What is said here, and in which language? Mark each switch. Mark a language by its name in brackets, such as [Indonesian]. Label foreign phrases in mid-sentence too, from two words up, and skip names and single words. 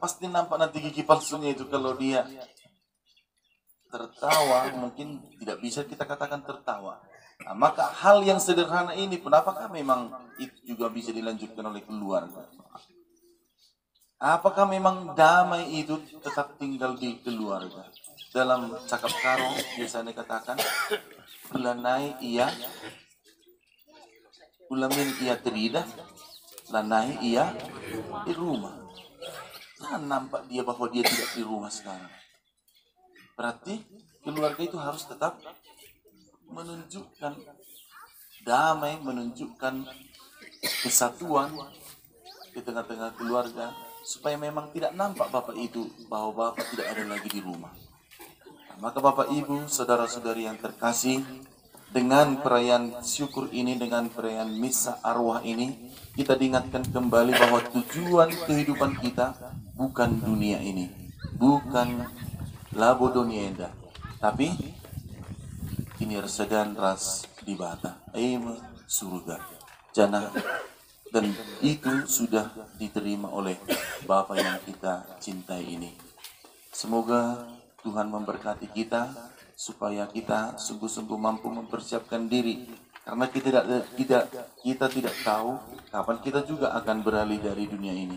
[Indonesian] Pasti nampak nanti gigi palsunya itu kalau dia tertawa, mungkin tidak bisa kita katakan tertawa. Nah, maka hal yang sederhana ini pun apakah memang itu juga bisa dilanjutkan oleh keluarga? Apakah memang damai itu tetap tinggal di keluarga? Dalam cakap karo biasanya katakan, [Batak Karo] ulanai iya, ulamin iya teridah, lanai iya di rumah. [Indonesian] Jangan nampak dia bahwa dia tidak di rumah sekarang. Berarti keluarga itu harus tetap menunjukkan damai, menunjukkan kesatuan di tengah-tengah keluarga, supaya memang tidak nampak Bapak itu bahwa Bapak tidak ada lagi di rumah. Nah, maka Bapak Ibu, saudara-saudari yang terkasih, dengan perayaan syukur ini, dengan perayaan misa arwah ini, kita diingatkan kembali bahwa tujuan kehidupan kita bukan dunia ini, bukan [Batak Karo] labo dunia indah, [Indonesian] tapi ini [Batak Karo] resedan ras di bata, [Indonesian] surga, jannah, dan itu sudah diterima oleh Bapa yang kita cintai ini. Semoga Tuhan memberkati kita supaya kita sungguh-sungguh mampu mempersiapkan diri, karena kita tidak tahu kapan kita juga akan beralih dari dunia ini.